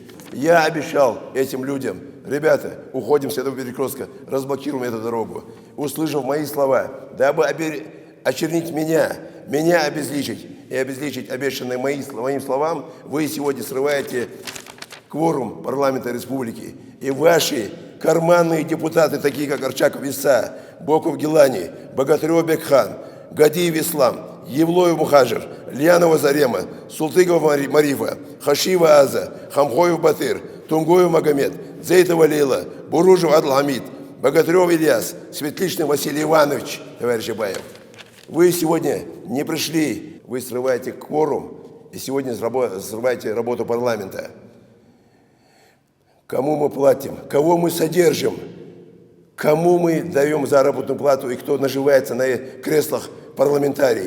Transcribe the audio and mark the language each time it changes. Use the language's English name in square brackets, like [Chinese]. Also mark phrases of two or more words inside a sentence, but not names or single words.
[Russian] Я обещал этим людям, ребята, уходим с этого перекрестка, разблокируем эту дорогу. Услышав мои слова, дабы очернить меня обезличить и обезличить обещанные моим словам, вы сегодня срываете кворум парламента республики. И ваши карманные депутаты, такие как Арчаков Иса, Боков Гилани, Богатырев Бекхан, Гадиев Ислам, Евлоев Мухажир, Льянова Зарема, Султыгова Марифа, Хашива Аза, Хамхоев Батыр, Тунгоев Магомед, Зейтова Лейла, Буружев Адл-Хамид, Богатырев Ильяс, Светличный Василий Иванович, товарищ Абаев. Вы сегодня не пришли, вы срываете кворум и сегодня срываете работу парламента. Кому мы платим, кого мы содержим, кому мы даем заработную плату и кто наживается на креслах парламентарии.